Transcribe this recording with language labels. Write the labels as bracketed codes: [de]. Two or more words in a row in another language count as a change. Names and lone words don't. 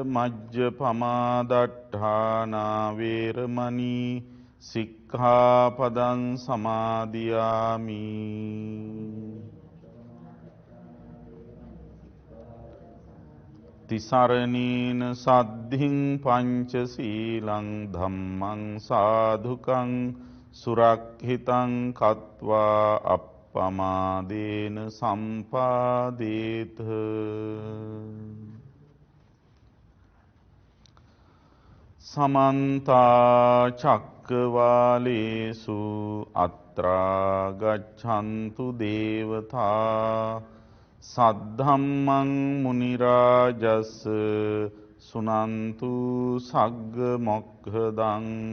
[pi] මජ්ජපමාදට්ඨානා වේරමණී සික්ඛාපදං සමාදියාමි තිසරණීන සද්ධින් පංචසීලං ධම්මං සාධුකං සුරක්ඛිතං කତ୍වා අප්පමාදේන සම්පාදේත සමන්තා චක්කවාලේසු අත්‍රා ගච්ඡන්තු දේවතා සද්ධම්මං මුනි රාජස් සුනන්තු සග්ග මොක්ඛදං